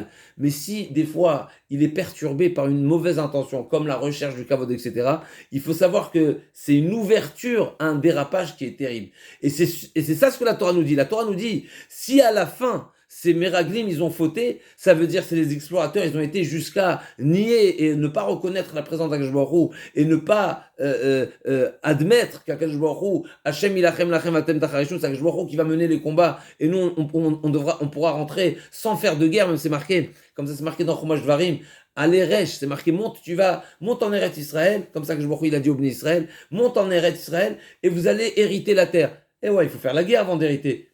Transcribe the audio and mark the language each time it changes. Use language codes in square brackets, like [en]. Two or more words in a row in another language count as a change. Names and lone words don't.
[fr] Mais si, des fois, il est perturbé par une mauvaise intention, comme la recherche du kavod, etc., il faut savoir que c'est une ouverture à un dérapage qui est terrible. Et c'est ça ce que la Torah nous dit. La Torah nous dit, si à la fin, ces Meraglim, ils ont fauté, ça veut dire que c'est les explorateurs, ils ont été jusqu'à nier et ne pas reconnaître la présence d'Akadosh Baruch Hu et ne pas admettre qu'Akadosh Baruch Hu, [he] השם ילחם לכם אתם תחרישון, [fr] c'est Akadosh Baruch Hu qui va mener les combats et nous on pourra rentrer sans faire de guerre, même c'est marqué, comme ça c'est marqué dans Chumash Dvarim, à l'Eresh, c'est marqué monte en Eretz Israël, comme ça que Baruch Hu il a dit au Bnei Israël, monte en Eretz Israël et vous allez hériter la terre. Et ouais, il faut faire la guerre avant d'hériter.